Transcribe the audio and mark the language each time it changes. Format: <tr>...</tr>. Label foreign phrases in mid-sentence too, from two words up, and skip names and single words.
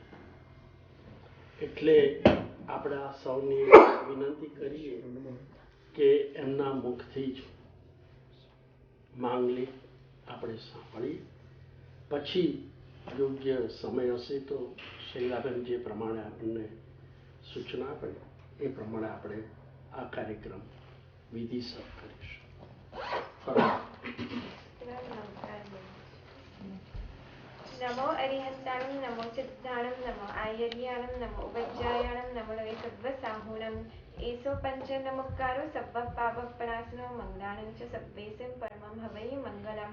<gu>એટલે આપણે આ સૌની વિનંતી કરીએ કે એમના મુખથી જ માંગલી આપણે સાંભળીએ, પછી યોગ્ય સમય હશે તો શૈલાબેન જે પ્રમાણે આપણને સૂચના આપે એ પ્રમાણે આપણે આ કાર્યક્રમ વિધિસર કરીશું.</gu> <pra>नमो अरिहंताणं नमो सिद्धाणं नमो आयर्याणं नमो उपज्जायाणं नमो वै सब्बसाहूणम् एषो पंच नमस्कारो सब्ब पावपणासनो मंगलानं च सब्बेसिं परमं हवै मंगलम्.</pra>